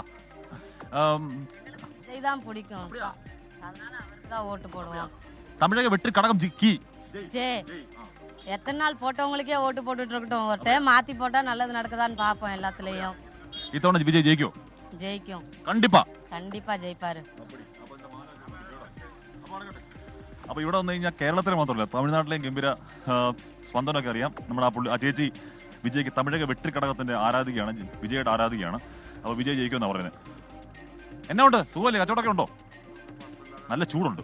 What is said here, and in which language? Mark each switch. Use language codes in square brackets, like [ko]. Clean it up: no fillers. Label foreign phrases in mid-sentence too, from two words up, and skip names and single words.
[ta] விஜய் தான் பிடிக்கும். அதனால அவருக்கு தான் ஓட்டு போடுவோம். தமிழக வெற்றி கழகம் கி ஜே. எத்தனை நாள் போட்டவங்களுக்கே ஓட்டு போட்டுட்டு இருக்கட்டும். ஒரு டைம் மாத்தி போட்டா நல்லது நடக்குதான்னு பாப்போம் எல்லாத்துலயும். இத்தவணை விஜய் ஜெயிக்கும். கண்டிப்பா ஜெயிப்பார். [ml] അപ്പൊ ഇവിടെ വന്നു കഴിഞ്ഞാൽ കേരളത്തിൽ മാത്രമല്ല തമിഴ്നാട്ടിലെയും ഗംഭീര സ്പന്ദനമൊക്കെ അറിയാം. നമ്മുടെ ആ ചേച്ചി വിജയ്ക്ക് തമിഴക വെട്ടി ഘടകത്തിന്റെ ആരാധികയാണ്, വിജയുടെ ആരാധികയാണ്. അപ്പൊ വിജയ് ജയിക്കുമെന്നാണ് പറയുന്നത്. എന്നാ ഉണ്ട്? സുഖമല്ലേ? കച്ചവടമൊക്കെ ഉണ്ടോ? നല്ല ചൂടുണ്ട്.